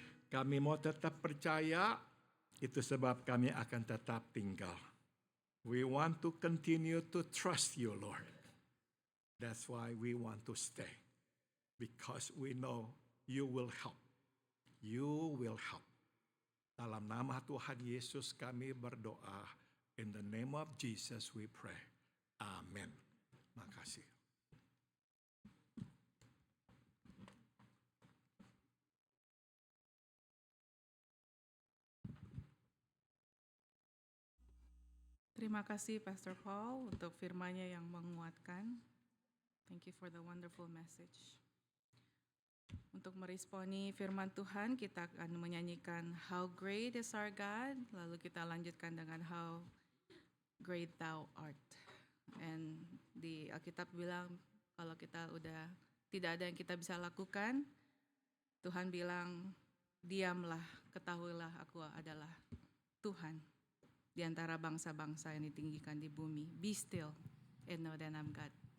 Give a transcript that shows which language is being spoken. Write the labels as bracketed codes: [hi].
[id] Kami mau tetap percaya, itu sebab kami akan tetap tinggal. [en] We want to continue to trust you, Lord. That's why we want to stay. Because we know you will help. You will help. [id] Dalam nama Tuhan Yesus kami berdoa. [en] In the name of Jesus we pray. [id] Amin. Makasih. Terima kasih Pastor Paul untuk firman-Nya yang menguatkan. [en] Thank you for the wonderful message. [id] Untuk meresponi firman Tuhan, kita akan menyanyikan How Great is Our God, lalu kita lanjutkan dengan How Great Thou Art. And di Alkitab bilang kalau kita udah tidak ada yang kita bisa lakukan, Tuhan bilang, diamlah, ketahuilah aku adalah Tuhan di antara bangsa-bangsa yang ditinggikan di bumi. [en] Be still and know that I'm God.